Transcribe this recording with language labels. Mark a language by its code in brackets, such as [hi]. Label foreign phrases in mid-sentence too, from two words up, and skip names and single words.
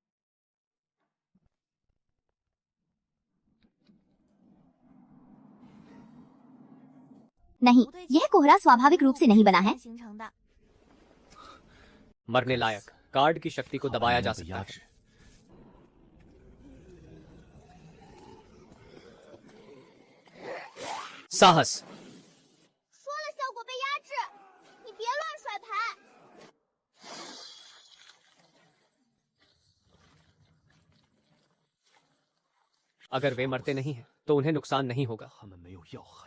[hi] नहीं, यह कोहरा स्वाभाविक रूप से नहीं बना है। मरने लायक कार्ड की शक्ति को दबाया जा सकता है। साहस। [zh] 说了效果被压制，你别乱甩牌。 [hi] अगर वे मरते नहीं हैं तो उन्हें नुकसान नहीं होगा। [zh] 他们没有要害。